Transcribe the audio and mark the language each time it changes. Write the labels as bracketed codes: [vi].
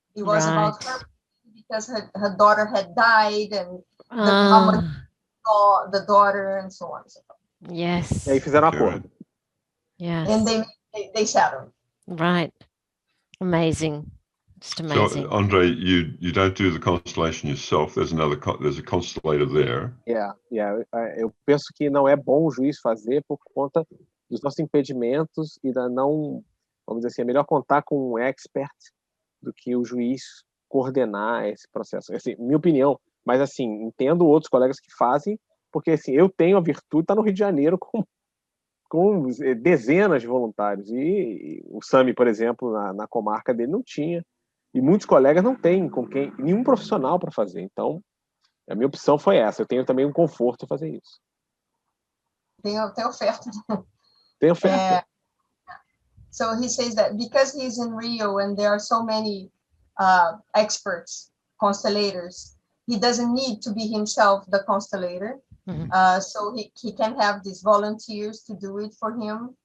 [en] It was about her, because her daughter had died, and how much saw the daughter, and so on and so forth. Yes. [pt] E aí fizeram acordo. [en] Yes. And they settled. Right. Amazing. Just amazing. So, Andre, you don't do the constellation yourself. There's a constellator there. [pt] Eu penso que não é bom o juiz fazer por conta dos nossos impedimentos e vamos dizer assim, é melhor contar com um expert do que o juiz coordenar esse processo. Assim, minha opinião, mas assim, entendo outros colegas que fazem, porque assim, eu tenho a virtude de estar no Rio de Janeiro com dezenas de voluntários, e o Sami, por exemplo, na comarca dele não tinha, e muitos colegas não têm nenhum profissional para fazer. Então, a minha opção foi essa. Eu tenho também um conforto em fazer isso. Tem oferta. Tem oferta. [en] So he says that because he's in Rio and there are so many experts, constellators, he doesn't need to be himself the constellator. So he can have these volunteers to do it for him.